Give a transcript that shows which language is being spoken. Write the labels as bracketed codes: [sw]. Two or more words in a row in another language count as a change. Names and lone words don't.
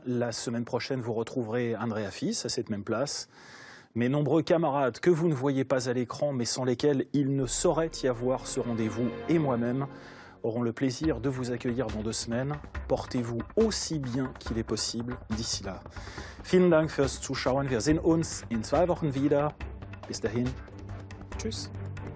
[fr] La semaine prochaine, vous retrouverez Andrea Fils à cette même place. Mes nombreux camarades que vous ne voyez pas à l'écran, mais sans lesquels il ne saurait y avoir ce rendez-vous, et moi-même, auront le plaisir de vous accueillir dans 2 semaines. Portez-vous aussi bien qu'il est possible d'ici là. [de] Vielen Dank fürs Zuschauen. Wir sehen uns in 2 Wochen wieder. Bis dahin. Tschüss.